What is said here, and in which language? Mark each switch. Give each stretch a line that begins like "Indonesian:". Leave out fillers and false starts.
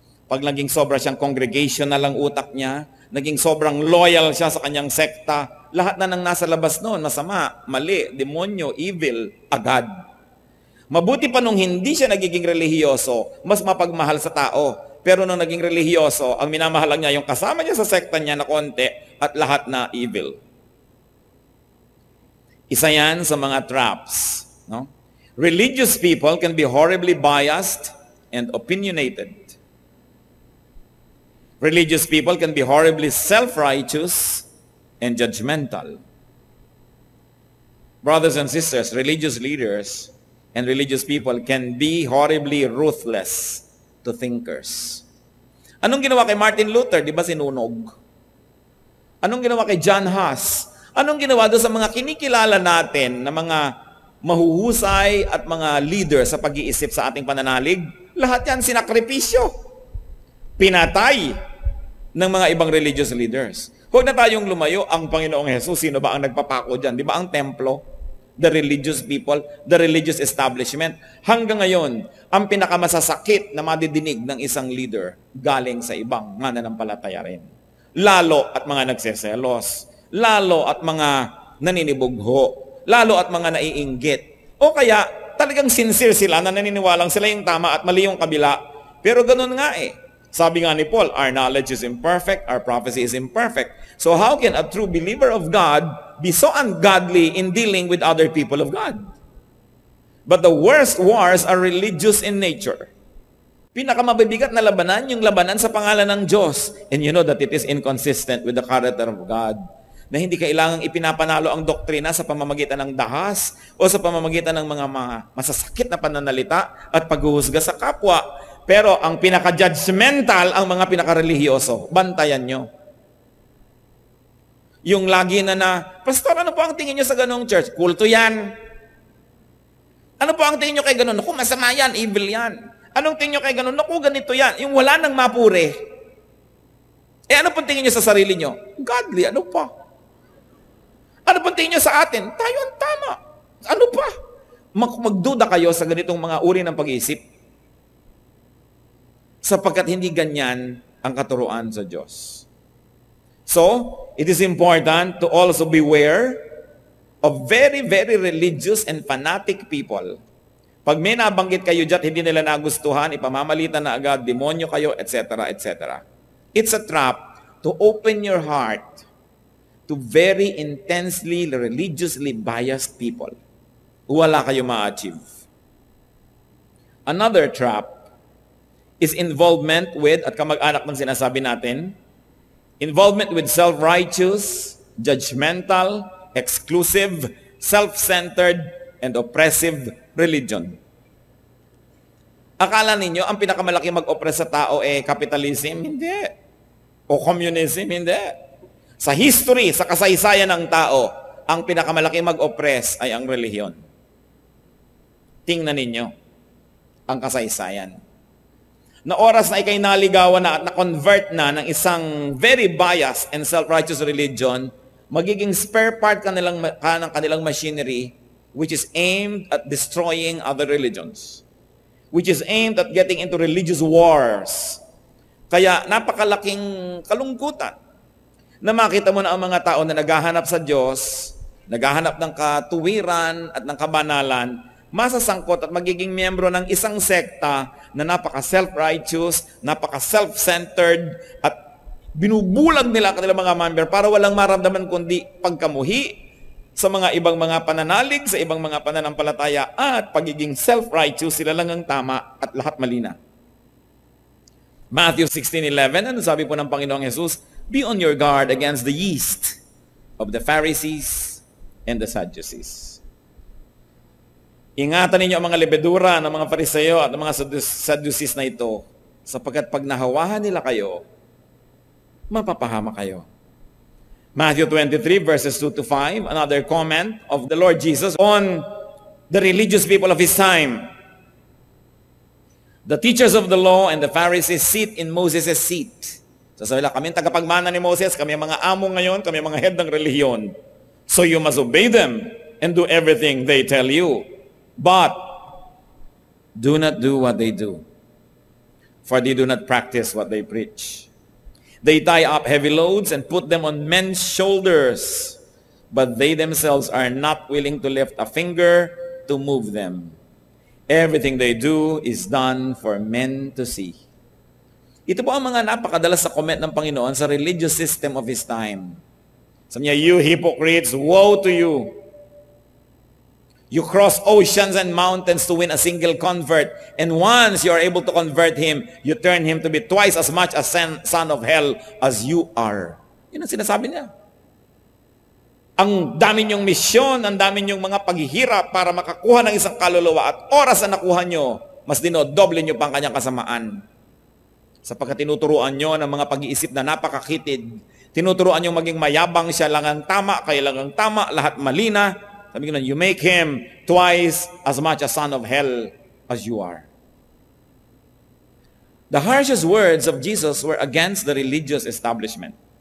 Filipino: Pag naging sobra siyang congregational ang utak niya, naging sobrang loyal siya sa kanyang sekta, lahat na nang nasa labas noon, masama, mali, demonyo, evil, agad. Mabuti pa nung hindi siya nagiging relihiyoso, mas mapagmahal sa tao. Pero nung naging relihiyoso, ang minamahal lang niya yung kasama niya sa sekta niya na konti at lahat na evil. Isa yan sa mga traps. No?
English: Religious people can be horribly biased and opinionated. Religious people can be horribly self-righteous and judgmental. Brothers and sisters, religious leaders and religious people can be horribly ruthless to thinkers.
Filipino: Anong ginawa kay Martin Luther? Di ba sinunog? Anong ginawa kay John Huss? Anong ginawa doon sa mga kinikilala natin na mga mahuhusay at mga leader sa pag-iisip sa ating pananalig? Lahat yan sinakripisyo. Pinatay ng mga ibang religious leaders. Huwag na tayong lumayo. Ang Panginoong Jesus, sino ba ang nagpapako dyan? Di ba ang templo?
English: The religious people, the religious establishment.
Filipino: Hanggang ngayon, ang pinakamasasakit na madidinig ng isang leader galing sa ibang mananampalataya rin. Lalo at mga nagseselos. Lalo at mga naninibugho. Lalo at mga naiinggit. O kaya, talagang sincere sila na naniniwalang sila yung tama at mali yung kabila. Pero ganun nga eh. Sabi nga ni Paul,
English: our knowledge is imperfect, our prophecy is imperfect. So how can a true believer of God be so ungodly in dealing with other people of God? But the worst wars are religious in nature.
Filipino: Pinakamabibigat na labanan, yung labanan sa pangalan ng Diyos.
English: And you know that it is inconsistent with the character of God.
Filipino: Na hindi kailangang ipinapanalo ang doktrina sa pamamagitan ng dahas o sa pamamagitan ng mga masasakit na pananalita at paghuhusga sa kapwa. Pero ang pinaka-judgmental ang mga pinaka-relihiyoso. Bantayan nyo. Yung lagi Pastor, ano po ang tingin nyo sa ganong church? Kulto yan. Ano po ang tingin nyo kay ganon? Naku, masama yan, evil yan. Anong tingin nyo kay ganon? Naku, ganito yan. Yung wala nang mapure. Ano pong tingin nyo sa sarili nyo? Godly, ano pa? Ano pong tingin nyo sa atin? Tayo ang tama. Ano pa? Magduda kayo sa ganitong mga uri ng pag-iisip. Sapagkat hindi ganyan ang katuruan sa Diyos.
English: So, it is important to also beware of very, very religious and fanatic people.
Filipino: Pag may nabanggit kayo dyan, hindi nila nagustuhan, ipamamalitan na agad, demonyo kayo, etc., etc.
English: It's a trap to open your heart to very intensely, religiously biased people.
Filipino: Wala kayo ma-achieve.
English: Another trap is involvement with,
Filipino: at kamag-anak ng sinasabi natin,
English: involvement with self-righteous, judgmental, exclusive, self-centered, and oppressive religion.
Filipino: Akala ninyo, ang pinakamalaki mag-oppress sa tao capitalism? Hindi. O communism? Hindi. Sa history, sa kasaysayan ng tao, ang pinakamalaki mag-oppress ay ang relihiyon. Tingnan ninyo ang kasaysayan. Na oras na ikay naligawan na at na-convert na ng isang
English: very biased and self-righteous religion, magiging spare part ka ng kanilang machinery which is aimed at destroying other religions, which is aimed at getting into religious wars.
Filipino: Kaya napakalaking kalungkutan na makita mo na ang mga tao na naghahanap sa Diyos, naghahanap ng katuwiran at ng kabanalan, masasangkot at magiging miyembro ng isang sekta na napaka-self-righteous, napaka-self-centered, at binubulag nila ang kanilang mga member para walang maramdaman kundi pagkamuhi sa mga ibang mga pananalig, sa ibang mga pananampalataya, at pagiging self-righteous, sila lang ang tama at lahat mali na. Matthew 16:11, ano sabi po ng Panginoong Jesus?
English: Be on your guard against the yeast of the Pharisees and the Sadducees.
Filipino: Ingatan ninyo ang mga lebedura ng mga Fariseo at ng mga Sadducees na ito, sapagkat pag nahawahan nila kayo, mapapahama kayo.
English: Matthew 23 verses 2 to 5, another comment of the Lord Jesus on the religious people of His time. The teachers of the law and the Pharisees sit in Moses' seat.
Filipino: Sasabi lang, kami tagapagmana ni Moses, kami ang mga amo ngayon, kami ang mga head ng relihiyon.
English: So you must obey them and do everything they tell you. But do not do what they do, for they do not practice what they preach. They tie up heavy loads and put them on men's shoulders, but they themselves are not willing to lift a finger to move them. Everything they do is done for men to see.
Filipino: Ito po ang mga napakadalas sa comment ng Panginoon sa
English: religious system of His time.
Filipino: Sabi niya,
English: you hypocrites, woe to you! You cross oceans and mountains to win a single convert, and once you are able to convert him, you turn him to be twice as much a son of hell as you are.
Filipino: Yun ang sinasabi niya. Ang dami niyong misyon, ang dami niyong mga paghihirap para makakuha ng isang kaluluwa, at oras na nakuha niyo, mas dinodoble niyo pa ang kanyang kasamaan. Sapagkat tinuturuan niyo ng mga pag-iisip na napakakitid, tinuturuan niyo maging mayabang, siya lang ang tama, kaya lang ang tama, lahat mali na. Sabi ko na,
English: you make him twice as much a son of hell as you are. The harshest words of Jesus were against the religious establishment.